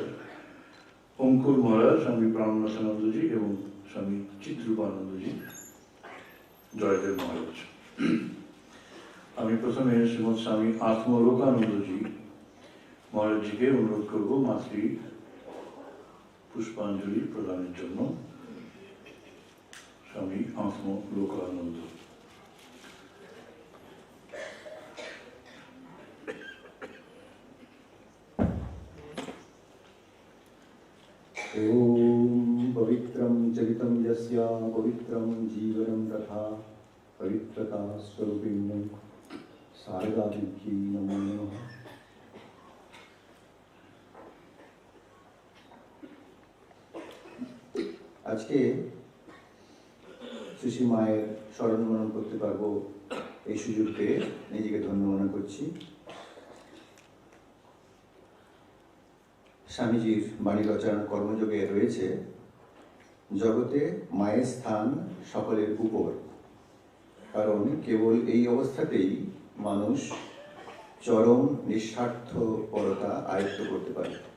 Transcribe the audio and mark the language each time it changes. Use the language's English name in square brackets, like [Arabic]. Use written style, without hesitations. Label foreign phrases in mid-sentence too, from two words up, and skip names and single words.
[Bangla] অঙ্কুর মহারাজ স্বামী প্রাণনাথানন্দজি এবং স্বামী চিত্রূপানন্দজি, জয়দেব মহারাজ। আমি প্রথমে শ্রীমৎ স্বামী আত্মলোকানন্দজি মহারাজজিকে অনুরোধ করব মাতৃ পুষ্পাঞ্জলি প্রদানের জন্য। স্বামী আত্মলোকানন্দ। [Sanskrit] ओम पवित्रं चरितं यस्य पवित्रं जीवनं तथा पवित्रता स्वरूपिण्यं शारदादेवी नमो नमः। [Bangla] আজকে শ্রী মায়ের স্মরণ মনন করতে পারবো এই সুযোগ পেয়ে নিজেকে ধন্য মনে করছি। স্বামীজির বাণী রচনার কর্মযোগে রয়েছে, জগতে মায়ের স্থান সকলের উপর, কারণ কেবল এই অবস্থাতেই মানুষ চরম নিঃস্বার্থপরতা আয়ত্ত করতে পারে।